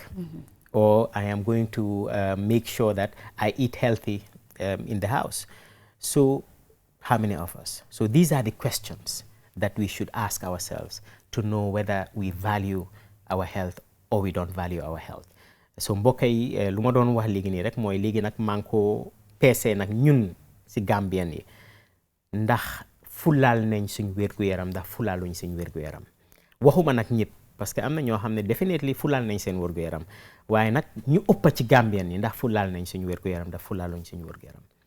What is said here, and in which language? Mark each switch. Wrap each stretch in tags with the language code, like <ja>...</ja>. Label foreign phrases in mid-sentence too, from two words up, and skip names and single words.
<en>Or I am going to make sure that I eat healthy in the house. So, how many of us? So these are the questions that we should ask ourselves to know whether we value our health or we don't value our health.</en> <wo>So mbokk yi lu ma doon wax léegi nii rek mooy léegi nag maa ngi ko peese nag ñun si Gambien yi ndax fulaal nañ suñ wér-gu-yaram ndax fulaaluñ suñ wér-gu-yaram. Waxuma nag ñëpp</wo> <fr>parce que</fr> <wo>am na ñoo xam ne definitely fulaal nañ seen wér-gu-yaram waaye nag ñu ëpp ci Gambien yi ndax fulaal nañ suñ wér-gu-yaram ndax fulaaluñ suñ wér-gu-yaram.</wo>